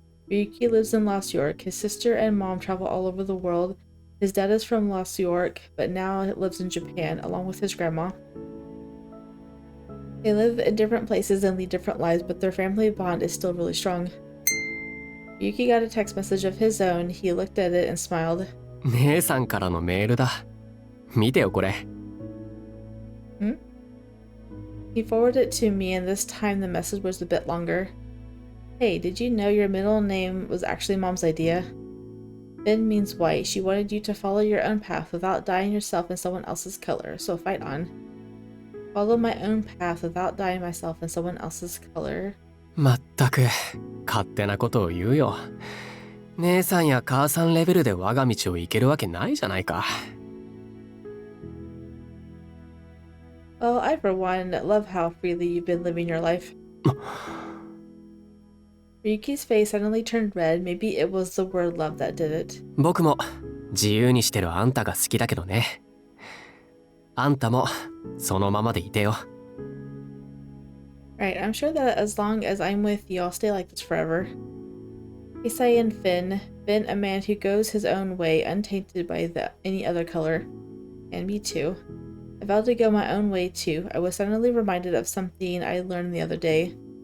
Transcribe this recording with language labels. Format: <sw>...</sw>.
<en>Ryuki lives in Lost York. His sister and mom travel all over the world. His dad is from Lost York, but now lives in Japan, along with his grandma. They live in different places and lead different lives, but their family bond is still really strong. Ryuki got a text message of his own. He looked at it and smiled.</en> <ja>姉さんからのメールだ。見てよこれ。</ja> <en>He forwarded it to me, and this time the message was a bit longer. Hey, did you know your middle name was actually Mom's idea? Fin means white. She wanted you to follow your own path without dyeing yourself in someone else's color, so fight on. Follow my own path without dyeing myself in someone else's color.</en> <ja>まったく、勝手なことを言うよ。姉さんや母さんレベルで我が道を行けるわけないじゃないか。</ja> <en>Well, I for one love how freely you've been living your life. Ryuki's face suddenly turned red. Maybe it was the word love that did it.</en> <ja>僕も自由にしてるあんたが好きだけどね。あんたもそのままでいてよ。</ja> <en>Right, I'm sure that as long as I'm with you, I'll stay like this forever. Keisaiin Finn, a man who goes his own way, untainted by any other color. And me too. I vowed to go my own way too. I was suddenly reminded of something I learned the other day.</en>